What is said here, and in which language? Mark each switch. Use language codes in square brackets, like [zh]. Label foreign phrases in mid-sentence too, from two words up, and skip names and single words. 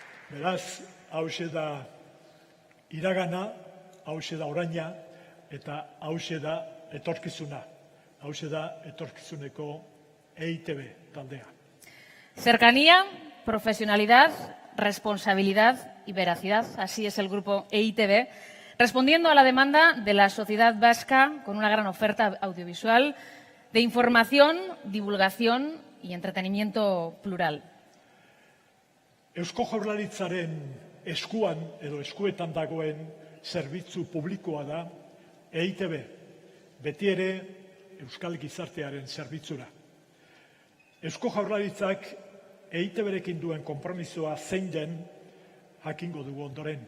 [eu] Beraz, hauxe da iragana, hauxe da oraina, eta hauxe da etorkizuna. Hauxe da etorkizuneko EITB taldea. [es] Cercanía, profesionalidad, responsabilidad y veracidad. Así es el grupo EITB, respondiendo a la demanda de la sociedad vasca con una gran oferta audiovisual de información, divulgación y entretenimiento plural. [eu] Eusko Jaurlaritzaren eskuan edo eskuetan dagoen zerbitzu publikoa da EITB, beti ere Euskal Gizartearen zerbitzura. Eusko Jaurlaritzak EITB-rekin duen konpromisoa zein den jakingo dugu ondoren.